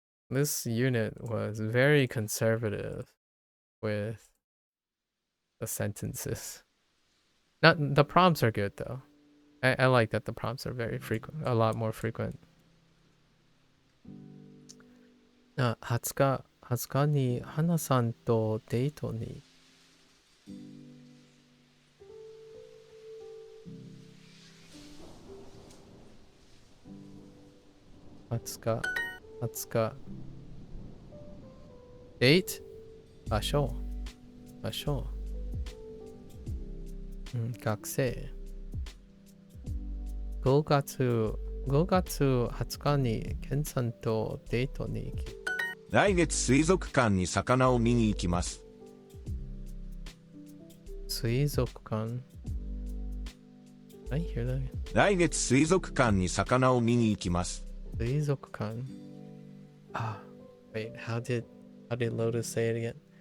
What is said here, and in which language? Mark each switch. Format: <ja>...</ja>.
<en>This unit was very conservative with the sentences. Not the prompts are good though. I like that the prompts are very frequent, a lot more frequent. 20</en> <ja>20日に花さんとデートに。 20日、20日。デート場所。場所。学生。 5月20日にケンさんとデートに行き。来月水族館に魚を見に行きます。水族館</ja> <en>I hear that.</en> <ja>来月水族館に魚を見に行きます。水族館</ja> <en>Wait, how did Lotus say it again?</en>